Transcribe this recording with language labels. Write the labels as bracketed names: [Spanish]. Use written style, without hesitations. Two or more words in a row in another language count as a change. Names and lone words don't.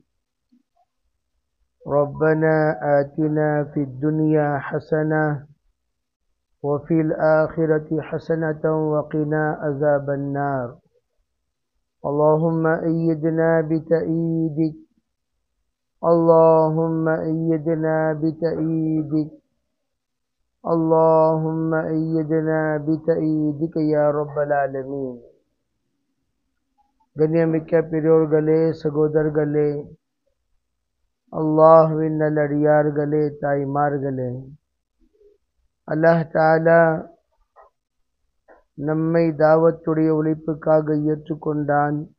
[Arabic] ربنا آتنا في الدنيا حسنة وفي الآخرة حسنة وقنا عذاب النار. اللهم أيدنا بتأييدك، اللهم أيدنا بتأييدك، اللهم أيدنا بتأييدك يا رب العالمين. [Tamil] கண்ணியமிக்க பெரியோர்களே, சகோதரர்களே, அல்லாஹ்வின் நல்லடியார்களே, தாய்மார்களே, [Arabic] الله تعالى [Tamil] நம்மை தாவத்துடைய உழைப்புக்காக ஏற்றுக்கொண்டான்.